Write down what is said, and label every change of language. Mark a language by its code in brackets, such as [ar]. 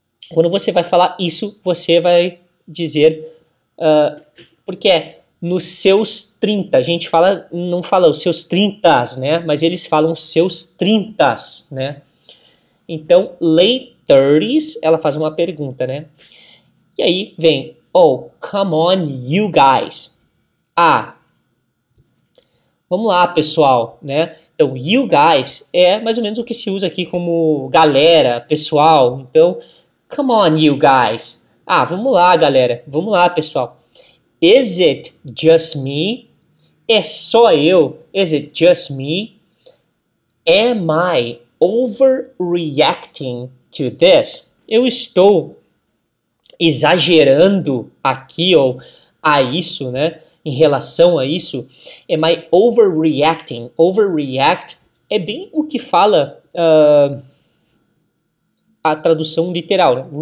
[pt] Quando você vai falar isso, você vai dizer, porque nos seus 30, a gente não fala os seus 30s, né? Mas eles falam seus 30s, né? Então, late 30s, ela faz uma pergunta, né? E aí vem, [en] oh, come on, you guys. [pt] Vamos lá, pessoal, né? Então, you guys é mais ou menos o que se usa aqui como galera, pessoal. Então, [en] come on, you guys. [pt] Vamos lá, galera. Vamos lá, pessoal. [en] Is it just me? [pt] É só eu? [en] Is it just me? Am I overreacting to this? [pt] Eu estou exagerando aqui ou a isso, né? Em relação a isso. [en] Am I overreacting? [pt] Overreact é bem o que fala a tradução literal. Né?